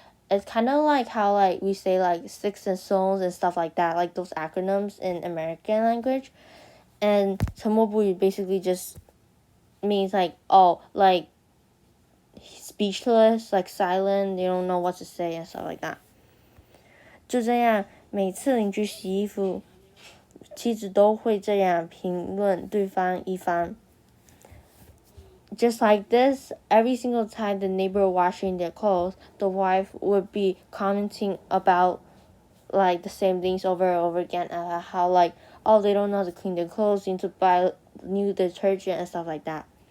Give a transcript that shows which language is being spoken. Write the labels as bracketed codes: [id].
[en] It's kind of like how like we say like sticks and stones and stuff like that, like those acronyms in American language. And 沉默不语 basically just means like, oh, like speechless, like silent, you don't know what to say and stuff like that. [zh] 就这样，每次邻居洗衣服，妻子都会这样评论对方一番。 [en] Just like this, every single time the neighbor washing their clothes, the wife would be commenting about like the same things over and over again, how like, oh, they don't know how to clean their clothes, need to buy new detergent and stuff like that.